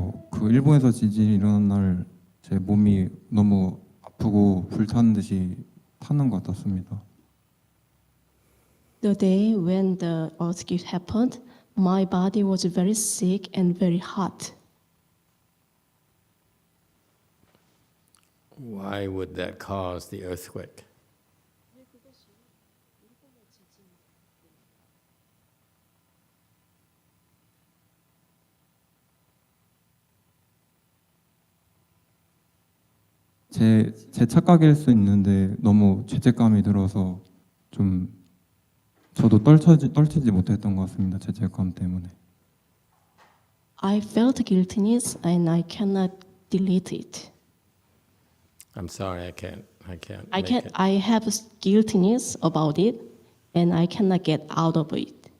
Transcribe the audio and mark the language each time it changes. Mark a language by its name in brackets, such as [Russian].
[Korean] 그 일본에서 지진이 일어난 날 제 몸이 너무 아프고 불타는 듯이 타는 것 같았습니다. [English] The day when the earthquake happened, my body was very sick and very hot. Why would that cause the earthquake? [Korean] 제 착각일 수 있는데 너무 죄책감이 들어서 좀 저도 떨치지 못했던 것 같습니다. 죄책감 때문에. [English] I felt guiltiness and I cannot delete it. I'm sorry, I can't. I have guiltiness about it and I cannot get out of it.